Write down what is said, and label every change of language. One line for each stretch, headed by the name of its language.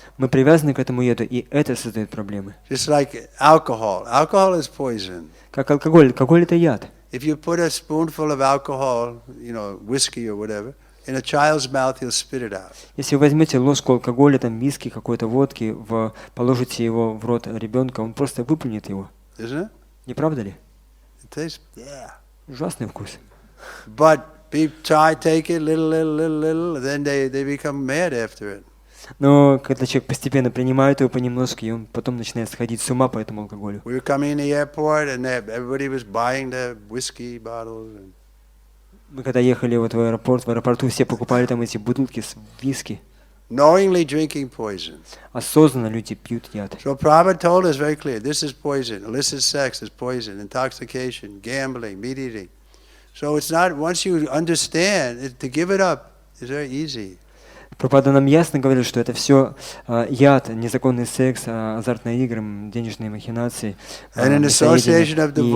Russian: Мы привязаны к этому яду, и это создает проблемы.
English: Just like alcohol. Alcohol is poison.
Russian: Как алкоголь. Алкоголь – это яд.
English: If you put a spoonful of alcohol, whiskey or whatever, in a child's mouth, he'll spit it out.
Russian: Если вы возьмете ложку алкоголя, там виски, какой-то водки, положите его в рот ребенка, он просто выплюнет его.
English: Isn't it?
Russian: Не правда ли?
English: It tastes, yeah.
Russian: Ужасный вкус.
English: But people take it little, then they become mad after it.
Russian: Но когда человек постепенно принимает его понемножку, и он потом начинает сходить с ума по этому алкоголю.
English: We were coming in the airport, and everybody was buying the whiskey bottles.
Russian: Мы когда ехали вот в аэропорту все покупали там эти бутылки с виски.
English: Knowingly drinking poison.
Russian: Осознанно люди пьют яд.
English: So Prabhupada told us very clear, this is poison. Illicit sex is poison. Intoxication, gambling, meat eating. So it's not, once you understand, to give it up is very easy.
Russian: Прабхупада нам ясно говорил, что это все яд, незаконный секс, азартные игры, денежные махинации, мясоедение.